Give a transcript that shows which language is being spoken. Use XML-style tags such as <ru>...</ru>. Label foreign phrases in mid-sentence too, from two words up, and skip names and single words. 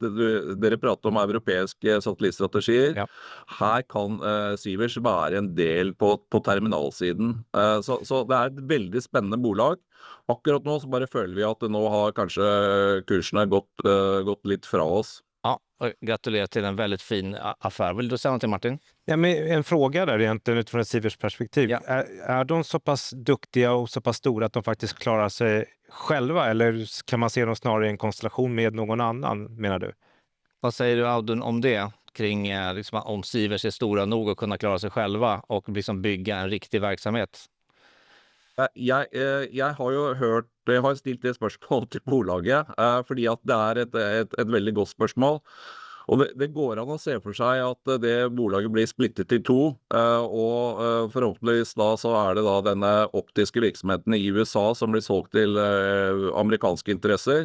<no>Dere prater om europeiske satellittstrategier. Ja. Her kan Sivers være en del på terminalsiden. Så det er et veldig spennende bolag. Akkurat nå så bare føler vi at nå har kanskje kursene gått litt fra oss.</no> <sv>Ja, och gratulerar till en väldigt fin affär. Vill du säga någonting, Martin? Ja, men en fråga där egentligen utifrån ett Sivers perspektiv. Ja. Är de så pass duktiga och så pass stora att de faktiskt klarar sig själva, eller kan man se dem snarare i en konstellation med någon annan, menar du? Vad säger du, Audun, om det? Kring liksom, om Sivers är stora nog att kunna klara sig själva och liksom bygga en riktig verksamhet?</sv> <no>Jeg har jo hørt, jeg har stilt det spørsmålet til bolaget, fordi at det er et veldig godt spørsmål. Og det går an å se for seg at det bolaget blir splittet i to, og forhåpentligvis da så er det da denne optiske virksomheten i USA som blir solgt til amerikanske interesser.</no>